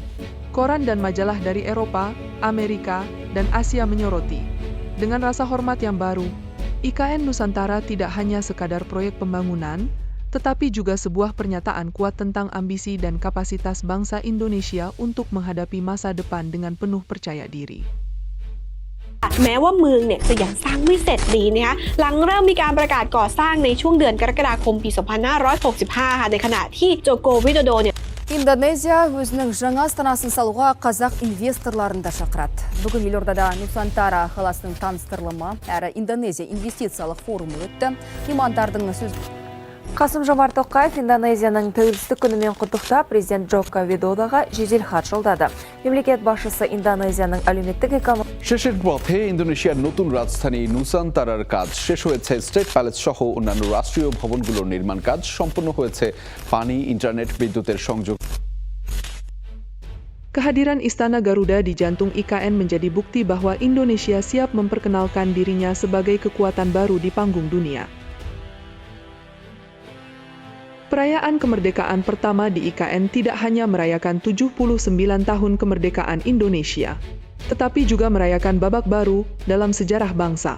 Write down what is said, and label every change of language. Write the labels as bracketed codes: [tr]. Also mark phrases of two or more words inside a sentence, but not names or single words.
[id] Koran dan majalah dari Eropa, Amerika, dan Asia menyoroti. Dengan rasa hormat yang baru, IKN Nusantara tidak hanya sekadar proyek pembangunan, tetapi juga sebuah pernyataan kuat tentang ambisi dan kapasitas bangsa Indonesia untuk menghadapi masa depan dengan penuh percaya diri. [th] แม้ว่าเมืองเนี่ยจะยังสร้างไม่เสร็จดีนะคะหลังเริ่มมีการประกาศก่อสร้างในช่วงเดือนกรกฎาคมปี 2565 ค่ะในขณะที่โจโกวิโดโดเนี่ย [kk] Индонезия өзінің жаңа астанасын салуға қазақ инвесторларын да шақырады. Бүгін елордада Нусантара қаласының таныстырылымы әрі Индонезия инвестициялық форумы өтті. Меймандардың сөз Қасым-Жомарт Тоқаев Индонезияның тәуелсіздік күнімен құттықтап, президент Джоко Видодоға жеделхат жолдады. Мемлекет басшысы Индонезияның әлеуметтік экономикалық [bn] শেষের পথে ইন্দোনেশিয়ার নতুন রাজধানী নুসান্তারার কাজ শেষ হয়েছে। স্টেট প্যালেস সহ অন্যান্য রাষ্ট্রীয় ভবনগুলোর নির্মাণ কাজ সম্পন্ন হয়েছে। পানি, ইন্টারনেট, বিদ্যুতের সংযোগ। [id] Kehadiran Istana Garuda di jantung IKN menjadi bukti bahwa Indonesia siap memperkenalkan dirinya sebagai kekuatan baru di panggung dunia. Perayaan kemerdekaan pertama di IKN tidak hanya merayakan 79 tahun kemerdekaan Indonesia, tetapi juga merayakan babak baru dalam sejarah bangsa.